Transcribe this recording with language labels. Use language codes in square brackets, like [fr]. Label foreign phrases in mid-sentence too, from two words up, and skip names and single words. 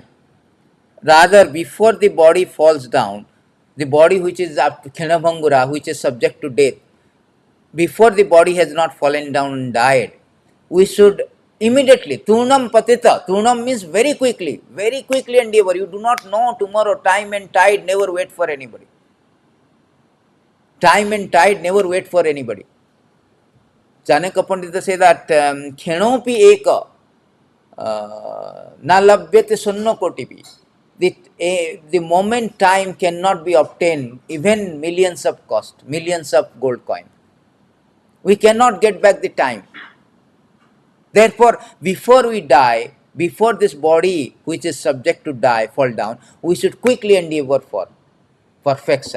[en] Rather, before the body falls down, the body which is up to Khenabhangura, which is subject to death, before the body has not fallen down and died, we should immediately, [sa] Turnam Patita, [en] Turnam means very quickly endeavor. You do not know tomorrow, time and tide, never wait for anybody. Time and tide never wait for anybody. Chanakya Pandita say that [sa] Khenopi eka na labhyate sunno kotipi. [en] The moment time cannot be obtained, even millions of cost, millions of gold coin. We cannot get back the time. Therefore, before we die, before this body which is subject to die, fall down, we should quickly endeavor for perfection.